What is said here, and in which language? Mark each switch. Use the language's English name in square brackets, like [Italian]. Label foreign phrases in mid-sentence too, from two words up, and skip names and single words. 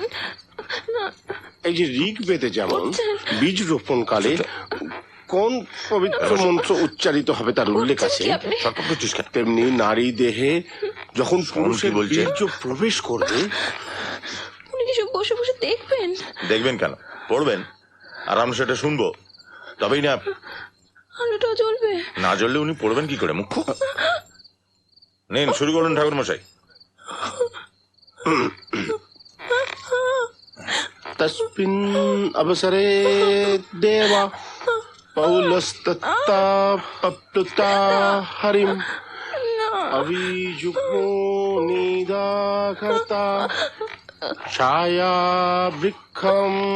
[Bangla] এই যে ঋগ্বেদে যেমন বীজ রোপণ কালে কোন পবিত্র মন্ত্র উচ্চারিত হবে তার উল্লেখ আছে, তেমনি নারী দেহে যখন পুরুষের বীর্য প্রবেশ করবে। উনি কি সব বসে বসে দেখবেন? দেখবেন কেন, পড়বেন, আর আমরা সেটা শুনবো, তবেই না। আলোটাও জ্বলবে না জ্বললে উনি পড়বেন কি করে? মুখ্য নেন, শুরু করুন ঠাকুর মশাই। [Sanskrit] तस्मिन् अवसरे देवा पौलस्तत्ता पप्लुता हरिम् अभिजुग्मो निदाघर्ता छायावृक्षं